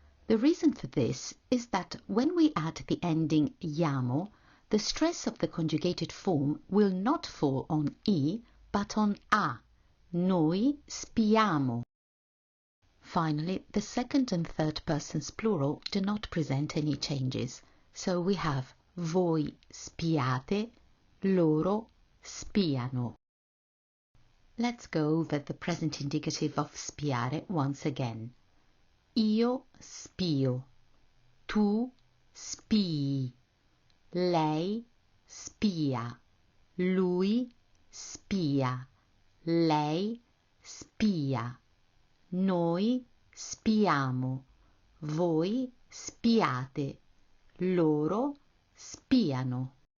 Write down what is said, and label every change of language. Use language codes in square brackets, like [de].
[en] The reason for this is that when we add the ending iamo, the stress of the conjugated form will not fall on E, but on A. [it] Noi spiamo. [en] Finally, the second and third persons plural do not present any changes. So we have [it] voi spiate, loro spiano. [en] Let's go over the present indicative of spiare once again. [it] Io spio, tu spii, lei spia, lui spia, lei spia, noi spiamo, voi spiate, loro spiano.